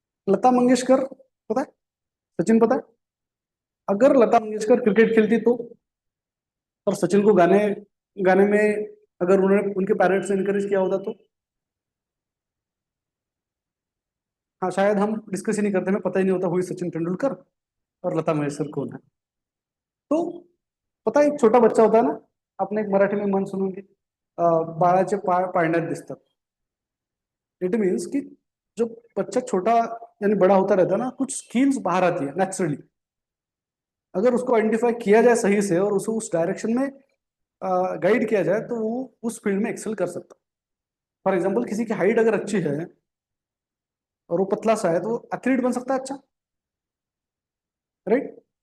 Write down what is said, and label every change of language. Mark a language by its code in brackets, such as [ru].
[hi] लता मंगेशकर पता है? सचिन पता है? अगर लता मंगेशकर क्रिकेट खेलती तो, और सचिन को गाने गाने में अगर उन्होंने उनके पेरेंट्स ने इनकरेज किया होता तो, हाँ शायद हम डिस्कस ही नहीं करते, हमें पता ही नहीं होता हुई सचिन तेंदुलकर और लता मंगेशकर कौन है। तो पता है, एक छोटा बच्चा होता है ना, आपने एक मराठी में म्हण सुनून की, [mr] बाळाचे पाय पाळण्यात दिसतात। [hi] इट मीन्स कि जो बच्चा छोटा यानी बड़ा होता रहता है ना, कुछ स्किल्स बाहर आती है नेचुरली, अगर उसको आइडेंटिफाई किया जाए सही से और उसे उस डायरेक्शन में गाइड किया जाए तो वो उस फील्ड में एक्सेल कर सकता है। फॉर एग्जाम्पल, किसी की हाइट अगर अच्छी है और वो पतला सा है तो वो एथलीट बन सकता है, अच्छा, राइट।